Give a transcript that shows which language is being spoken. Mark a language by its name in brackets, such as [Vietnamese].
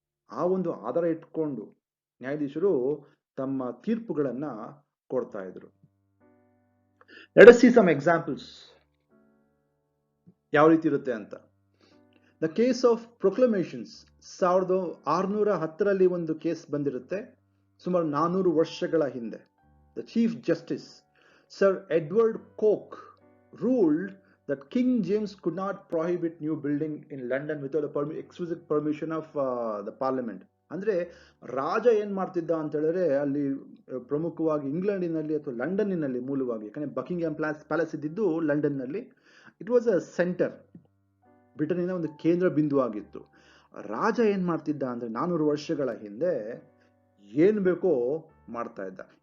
[Kannada] ಆ ಒಂದು ಆಧಾರ ಇಟ್ಕೊಂಡು ನ್ಯಾಯಾಧೀಶರು ತಮ್ಮ ತೀರ್ಪುಗಳನ್ನ ಕೊಡ್ತಾ ಇದ್ರು. [English] let us see some examples [Kannada] ಯಾವ ರೀತಿ ಇರುತ್ತೆ ಅಂತ. ದ ಕೇಸ್ ಆಫ್ ಪ್ರೊಕ್ಲಮೇಷನ್ಸ್ 1610ರಲ್ಲಿ ಒಂದು ಕೇಸ್ ಬಂದಿರುತ್ತೆ, ಸುಮಾರು 400 ವರ್ಷಗಳ ಹಿಂದೆ. [English] The chief justice sir Edward Coke ruled that King James could not prohibit new building in London without a explicit permission of the parliament. [Kannada] ಅಂದ್ರೆ ರಾಜ ಏನ್ ಮಾಡ್ತಿದ್ದ ಅಂತ ಹೇಳಿದ್ರೆ, ಅಲ್ಲಿ ಪ್ರಮುಖವಾಗಿ ಇಂಗ್ಲೆಂಡಿನಲ್ಲಿ ಅಥವಾ ಲಂಡನ್ನಿನಲ್ಲಿ ಮೂಲವಾಗಿ, ಯಾಕಂದ್ರೆ ಬಕಿಂಗ್ಹ್ಯಾಮ್ ಪ್ಯಾಲೇಸ್ ಇದ್ದಿದ್ದು ಲಂಡನ್ ನಲ್ಲಿ. [English] it was a center, [Kannada] ಬ್ರಿಟನ್ನಿನ ಒಂದು ಕೇಂದ್ರ ಬಿಂದು ಆಗಿತ್ತು. ರಾಜ ಏನ್ ಮಾಡ್ತಿದ್ದ ಅಂದ್ರೆ 400 ವರ್ಷಗಳ ಹಿಂದೆ ಏನ್ ಬೇಕೋ ಮಾಡ್ತಾ ಇದ್ದ.